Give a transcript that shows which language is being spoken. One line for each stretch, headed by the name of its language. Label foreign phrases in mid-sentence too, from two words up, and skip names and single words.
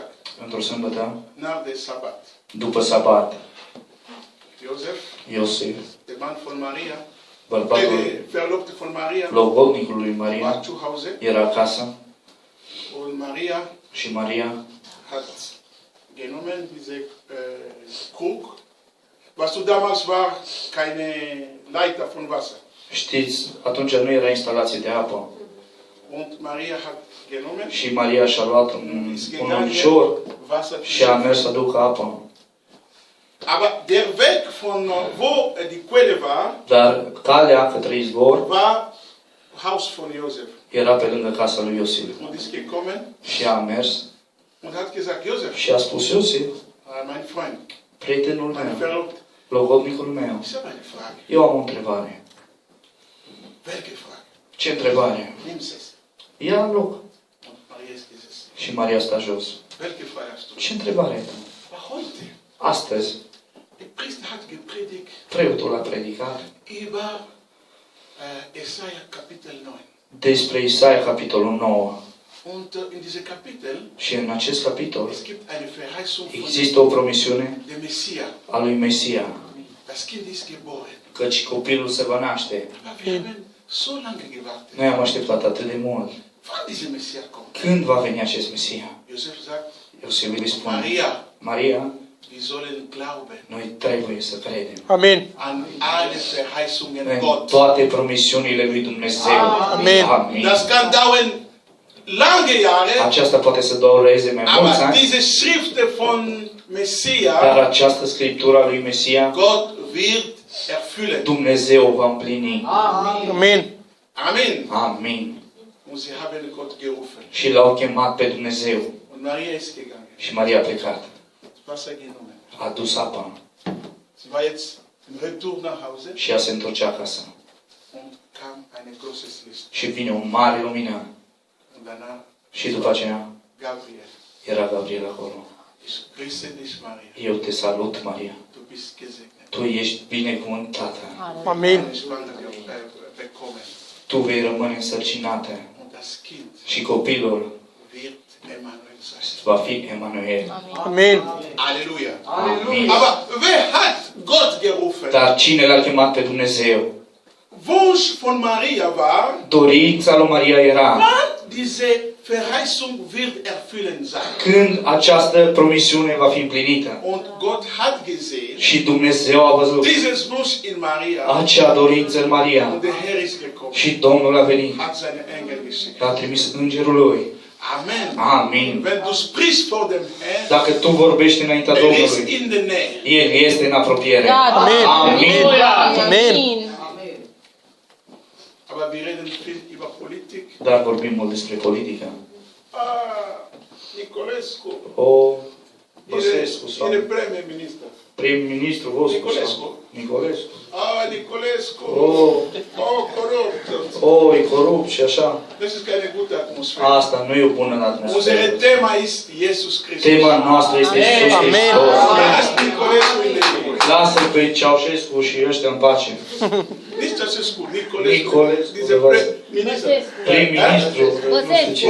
Romanian: Într-o sâmbătă,
German: nach dem Sabbat.
Romanian: după sabat,
German: Josef,
Romanian: Iosif,
German: der Mann von Maria,
Romanian: bărbatul
German: der Verlobte von Maria,
Romanian: logodnicului lui
German: war Maria, zu Hause
Romanian: era acasă
German: und Maria
Romanian: și Maria
German: hat genommen diese Krug. Was du damals war, keine Leiter von Wasser.
Romanian: Știți, atunci nu era instalație de apă.
German: Und Maria hat genommen,
Romanian: Și Maria și-a luat un ulcior
German: Wasser
Romanian: și a mers să ducă apă.
German: Aber der Weg von wo die Quelle war,
Romanian: Dar calea către izvor
German: war Haus von Josef.
Romanian: era pe lângă casa lui Iosif.
German: Und ist gekommen
Romanian: Și a mers
German: und hat gesagt, Josef,
Romanian: și a spus: Iosif,
German: mein Freund,
Romanian: prietenul
German: mein
Romanian: meu,
German: Verlobter,
Romanian: logodnicul meu,
German: ich habe eine Frage.
Romanian: eu am o întrebare.
German: Welche Frage?
Romanian: Ce întrebare?
German: Nimm es.
Romanian: Ia în loc.
German: Und Maria ist gesessen.
Romanian: Și Maria sta jos.
German: Welche Frage hast du?
Romanian: Ce întrebare ai?
German: Aber heute,
Romanian: Astăzi,
German: der Priester hat gepredigt
Romanian: preotul a predicat
German: über Jesaja Kapitel 9.
Romanian: despre Isaia, capitolul 9.
German: Und in diesem Kapitel,
Romanian: Și în acest capitol
German: es gibt eine Verheißung von
Romanian: există o promisiune
German: dem Messia.
Romanian: a lui Mesia,
German: Das Kind ist geboren.
Romanian: căci copilul se va naște.
German: Aber wir haben so lange gewartet.
Romanian: Noi am așteptat atât de mult.
German: Wann dieser Messia kommt?
Romanian: Când va veni acest Mesia?
German: Josef sagt,
Romanian: Iosif îi spune:
German: Maria,
Romanian: Maria,
German: wir sollen glauben
Romanian: noi trebuie să credem
German: Amen. an alle Verheißungen
Romanian: în
German: Gott.
Romanian: toate promisiunile lui Dumnezeu.
German: Amen.
Romanian: Amin.
German: Das kann dauern lange Jahre,
Romanian: Aceasta poate să dureze mai mulți
German: aber
Romanian: ani,
German: diese Schriften von Messia,
Romanian: dar această scriptură a lui Mesia,
German: Gott wird erfüllen.
Romanian: Dumnezeu o va împlini.
German: Amen.
Romanian: Amen. Amin.
German: Und sie haben Gott gerufen.
Romanian: Și l-au chemat pe Dumnezeu.
German: Und Maria ist gegangen.
Romanian: Și Maria a plecat.
German: Wasser genommen.
Romanian: A dus apa
German: Sie war jetzt im Retour nach Hause
Romanian: și ea se întorcea acasă.
German: und kam ein großes Licht.
Romanian: Și vine o mare lumină.
German: Und danach
Romanian: Și după aceea Gabriel. era Gabriel acolo.
German: Ich grüße dich, Maria.
Romanian: Eu te salut, Maria.
German: Du bist gesegnet.
Romanian: Tu ești binecuvântată.
German: Amen. Eine Schwangere bekommen.
Romanian: Tu vei rămâne însărcinată.
German: Und das Kind
Romanian: Și copilul
German: wird Emmanuel sein.
Romanian: va fi Emanuel.
German: Amen. Halleluja.
Romanian: Amin.
German: Aber wer hat Gott gerufen?
Romanian: Dar cine l-a chemat pe Dumnezeu?
German: Wunsch von Maria war,
Romanian: Dorința lui Maria era:
German: wann diese Verheißung wird erfüllen sein.
Romanian: când această promisiune va fi împlinită.
German: Und Gott hat gesehen,
Romanian: Și Dumnezeu a văzut
German: dieses Wunsch in Maria,
Romanian: acea dorință în Maria.
German: und der Herr ist gekommen,
Romanian: Și Domnul a venit.
German: hat seine Engel geschickt.
Romanian: A trimis îngerul lui.
German: Amen.
Romanian: Amin.
German: Wenn du sprichst vor dem Herrn,
Romanian: Dacă tu vorbești înaintea
German: er ist
Romanian: Domnului,
German: in der Nähe.
Romanian: El este în apropiere.
German: Amen.
Romanian: Amin. Amen.
German: Aber wir reden viel über Politik.
Romanian: Dar vorbim mult despre politică. Nicolescu, O, Băsescu sau
German: el Premier-Minister.
Romanian: prim-ministru vostru
German: Nicolescu.
Romanian: sau Nicolescu.
German: Nicolescu, corupt.
Romanian: O, e corupt și așa.
German: Das ist keine gute Atmosphäre.
Romanian: Asta nu e o bună
German: Unsere
Romanian: atmosferă.
German: Thema ist Jesus Christus.
Romanian: Tema noastră este Iisus Amen. Hristos.
German: Lasst Nicolescu in der Ruhe.
Romanian: Lasă pe Ceaușescu și ăștia în pace.
German: Nicht Ceausescu, Nicolescu. Nicolescu, Dieser Minister.
Romanian: Prim-ministru, nu știu ce.